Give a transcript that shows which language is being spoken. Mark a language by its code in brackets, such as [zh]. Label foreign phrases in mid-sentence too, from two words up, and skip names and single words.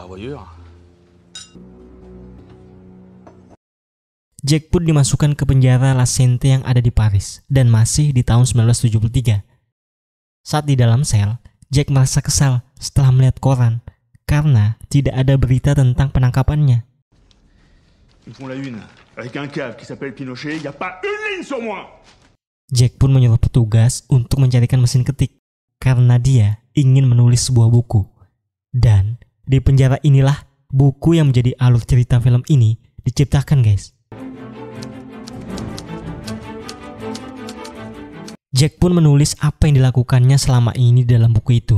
[id] Jack pun dimasukkan ke penjara La Sente yang ada di Paris dan masih di tahun 1973. Saat di dalam sel, Jack merasa kesal setelah melihat koran karena tidak ada berita tentang penangkapannya. [fr] Ils font la une. Avec un cave qui s'appelle Pinochet, y a pas une ligne sur moi. [id] Jack pun menyuruh petugas untuk mencarikan mesin ketik karena dia ingin menulis sebuah buku. Dan di penjara inilah buku yang menjadi alur cerita film ini diciptakan, guys. Jack pun menulis apa yang dilakukannya selama ini dalam buku itu.